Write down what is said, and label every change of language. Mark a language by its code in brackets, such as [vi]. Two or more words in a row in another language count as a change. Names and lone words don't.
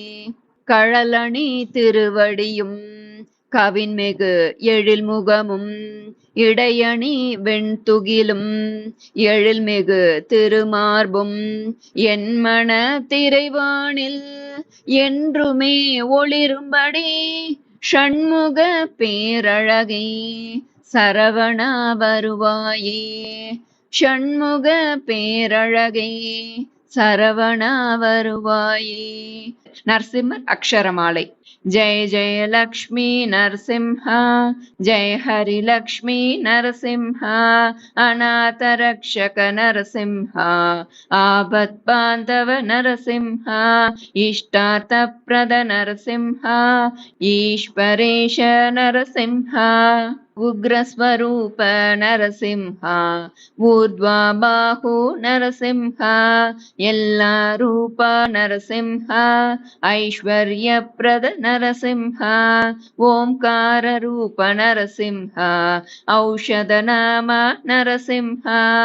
[ta] கழலணி திருவடியும் கவின்மிகு எழில்முகமும் இடையணி வெண்துகிலும் எழில்மிகு திருமார்பும் என் மன திரைவானில் என்றுமே ஒளிரும்படி ஷண்முக பேரழகே சரவணா வருவாயே. ஷண்முக பேரழகே சரவணா வருவாயே. நரசிம்மர் அக்ஷரமாலை. [sa] जय जय लक्ष्मी नरसिंहा जय हरि लक्ष्मी नरसिंहा अनाथ रक्षक नरसिंहा आबत् बांधव नरसिंहा इष्टार्थप्रद नरसिंहा ईश्वरेश नरसिंहा उग्रस्वरूप नरसिंहा ऊर्ध्वा बाहु नरसिंहा यल्ला रूप नरसिंहा ऐश्वर्यप्रद नरसिंहा ओंकार रूप नरसिंहा औषध नाम नरसिंहा